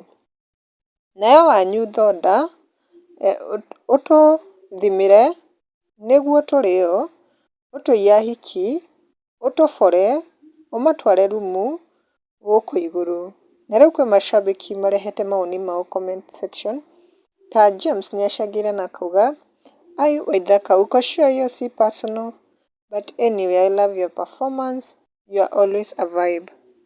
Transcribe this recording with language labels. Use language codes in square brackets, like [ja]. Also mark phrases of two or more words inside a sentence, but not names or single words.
[ki] Nayo wanyu thonda ũtũthimĩre nĩguo tũrĩo, ũtũiye ahiki, ũtũbore, ũmatware rumu gũkũ igũrũ. Na rĩu kwĩ macambĩki marehete mawoni mao [en] comment section, [ki] ta James nĩacangĩre na akauga, "Ai Waithaka, [sw] uko sure hiyo si personal, [en] but anyway I love your performance, you are always a vibe."